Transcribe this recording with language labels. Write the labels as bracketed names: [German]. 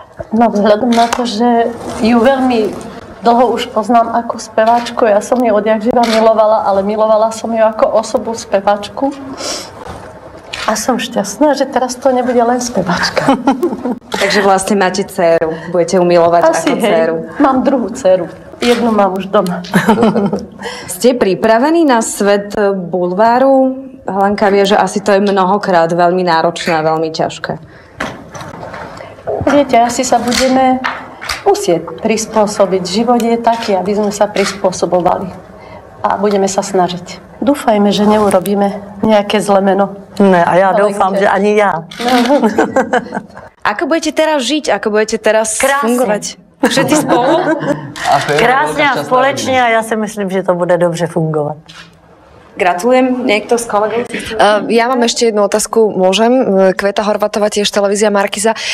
[Slovak] No vzhľadom na to, že ju veľmi dlho už poznám ako speváčku, ja som ju odjak živa milovala, ale milovala som ju ako osobu speváčku. A som šťastná, že teraz to nebude len speváčka. Takže vlastne máte dceru, budete ju milovať ako dceru. Mám druhú dceru, jednu mám už doma. Ste pripravení na svet bulváru? Helenka vie, že asi to je mnohokrát veľmi náročné a veľmi ťažké. Viete, asi sa budeme musieť prispôsobiť. Život je taký, aby sme sa prispôsobovali. A budeme sa snažiť. Dúfajme, že neurobíme nejaké zlé meno. [Czech] Ne, a já doufám, že ani já. [Slovak] Ako budete teraz žiť? Ako budete teraz fungovať? Všetci spolu? [Czech] Krásně a společně a já si myslím, že to bude dobře fungovat. [Slovak] Gratulujem. Niekto z kolegov? Ja mám ešte jednu otázku, môžem? Kveta Horvátová, tiež televízia Markíza.